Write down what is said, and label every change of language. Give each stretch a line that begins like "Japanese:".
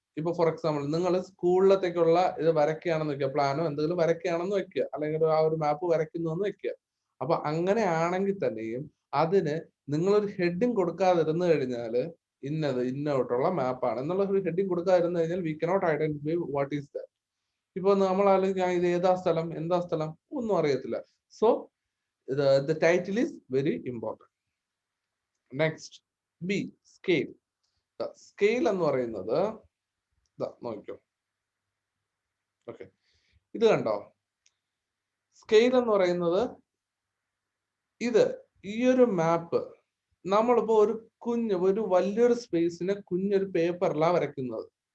Malayalam: ഇപ്പൊ for example നിങ്ങൾ സ്കൂളിലത്തേക്കുള്ള ഇത് വരയ്ക്കുകയാണെന്ന് വെക്കുക, പ്ലാനോ എന്തെങ്കിലും വരയ്ക്കുകയാണെന്ന് വെക്കുക, അല്ലെങ്കിൽ ആ ഒരു മാപ്പ് വരയ്ക്കുന്നു എന്ന് വെക്കുക. അപ്പൊ അങ്ങനെയാണെങ്കിൽ തന്നെയും അതിന് നിങ്ങളൊരു ഹെഡിങ് കൊടുക്കാതിരുന്നു കഴിഞ്ഞാൽ ഇന്നത് ഇന്നോട്ടുള്ള മാപ്പാണ് എന്നുള്ള ഒരു ഹെഡിങ് കൊടുക്കാതിരുന്നു കഴിഞ്ഞാൽ
English: We cannot identify what is that.
Malayalam: ഇപ്പൊ നമ്മൾ ആലോചിക്കാം ഇത് ഏതാ സ്ഥലം എന്താ സ്ഥലം ഒന്നും അറിയത്തില്ല.
English: So the title is very important. Next, B, scale.
Malayalam: The scale എന്ന് പറയുന്നത് നോക്കിക്കോ. ഓക്കെ, ഇത് കണ്ടോ? സ്കെയിൽ എന്ന് പറയുന്നത് ഇത് ഈ ഒരു മാപ്പ് നമ്മളിപ്പോ ഒരു വലിയൊരു സ്പേസിനെ കുഞ്ഞൊരു പേപ്പറിലാണ് വരയ്ക്കുന്നത്.